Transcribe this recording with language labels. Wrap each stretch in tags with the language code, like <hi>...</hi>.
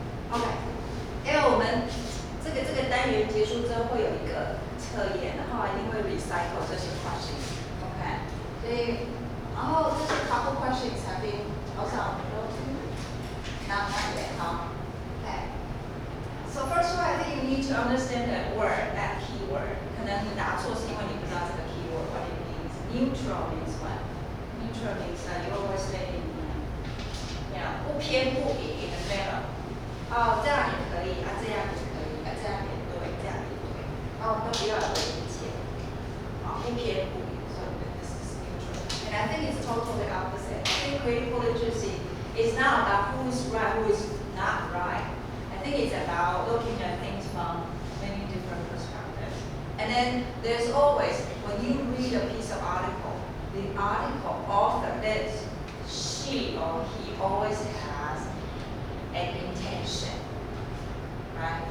<zh>OK， 因为我们这个单元结束之后会有一个测验，然后一定会 recycle 这些 questions， OK， 所以然后这些</zh> <en>couple questions have been also not yet，</en> <zh>哈 ，OK。</zh> <en>So first of all, I think you need to understand that word, that keyword.</en> <zh>可能你答错是因为你不知道这个</zh> <en>keyword what it means. Neutral means what? Neutral means you always stay in,</en> <zh>不偏不倚</zh> <en>in the middle.</en> <zh>哦，这样也可以，这样也可以，这样也对，这样也对，都不要有意见，不偏不倚。</zh> <en>So this is neutral. And I think it's totally opposite. I think critical literacy is not about who is right, who is not right. I think it's about looking at things from many different perspectives. And then there's always, when you read a piece of article, the article author, this, she or he always has an intention, right?</en>